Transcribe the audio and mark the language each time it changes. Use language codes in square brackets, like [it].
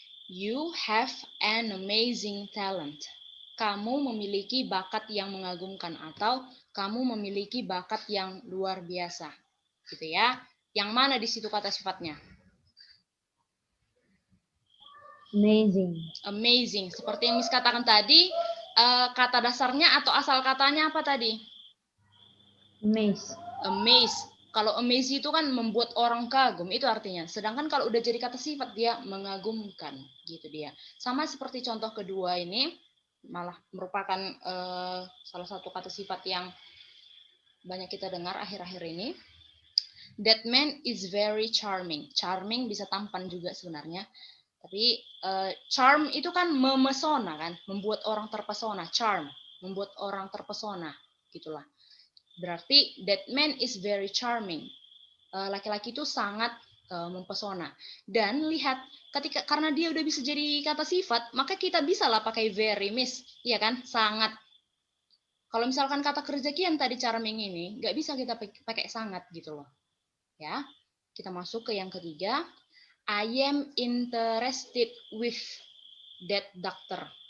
[en] You have an amazing talent. [id] Kamu memiliki bakat yang mengagumkan atau kamu memiliki bakat yang luar biasa, gitu ya. Yang mana di situ kata sifatnya? [en] Amazing. [id] Amazing. Seperti yang Miss katakan tadi, kata dasarnya atau asal katanya apa tadi? [en] Amaze. Amaze. [id] Kalau amaze itu kan membuat orang kagum, itu artinya. Sedangkan kalau udah jadi kata sifat dia mengagumkan, gitu dia. Sama seperti contoh kedua ini, malah merupakan salah satu kata sifat yang banyak kita dengar akhir-akhir ini. [en] That man is very charming. [id] Charming bisa tampan juga sebenarnya. Tapi charm itu kan memesona kan, membuat orang terpesona. Charm, membuat orang terpesona, gitulah. Berarti [en] that man is very charming. [id] Laki-laki itu sangat mempesona. Dan lihat, karena dia udah bisa jadi kata sifat, maka kita bisa lah pakai very, Miss, iya kan? Sangat. Kalau misalkan kata kerja kian tadi charming ini, nggak bisa kita pakai sangat gitu loh. Ya, kita masuk ke yang ketiga. [en] I am interested with that doctor.